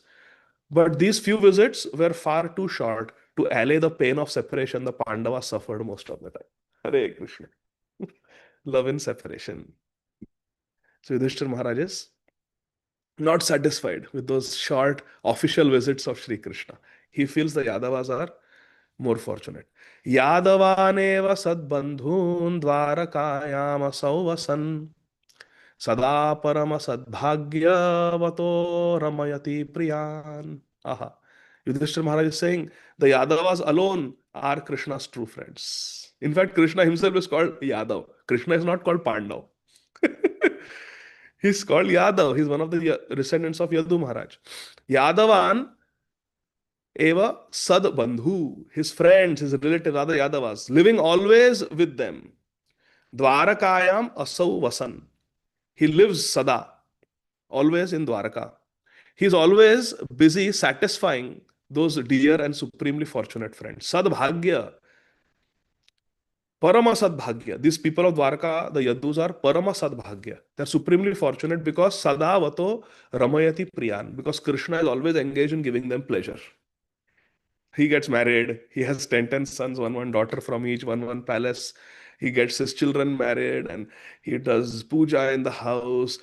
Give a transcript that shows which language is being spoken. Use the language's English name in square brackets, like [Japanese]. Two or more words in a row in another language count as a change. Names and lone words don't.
[English] But these few visits were far too short to allay the pain of separation the Pandavas suffered most of the time. [Sanskrit] Hare Krishna. [English] Love in separation. So Yudhishthira Maharaj is not satisfied with those short official visits of Shri Krishna. He feels the Yadavas are more fortunate. [Sanskrit] Yadavaneva sadbandhun dvarakayam asauvasan sada parama sadbhagyavato ramayati priyan. Aha. [English] Yudhishthira Maharaj is saying the Yadavas alone are Krishna's true friends. In fact, Krishna himself is called Yadav. Krishna is not called Pandav. He's called Yadav. He's one of the descendants of Yadu Maharaj. [Sanskrit] Yadavan eva sad bandhu, [English] his friends, his relatives, other Yadavas, living always with them. [Sanskrit] Dwarakayam asau vasan. [English] He lives sada, always in Dwaraka. He's always busy satisfying those dear and supremely fortunate friends. [Sanskrit] Sadbhagya. Parama Sadbhagya. [English] These people of Dwarka, the Yadus, are [Sanskrit] Parama Sadbhagya. [English] They're supremely fortunate because [Sanskrit] Sadavato Ramayati Priyan. [English] Because Krishna is always engaged in giving them pleasure. He gets married. He has 10 sons, one daughter from each, one palace. He gets his children married and he does puja in the house.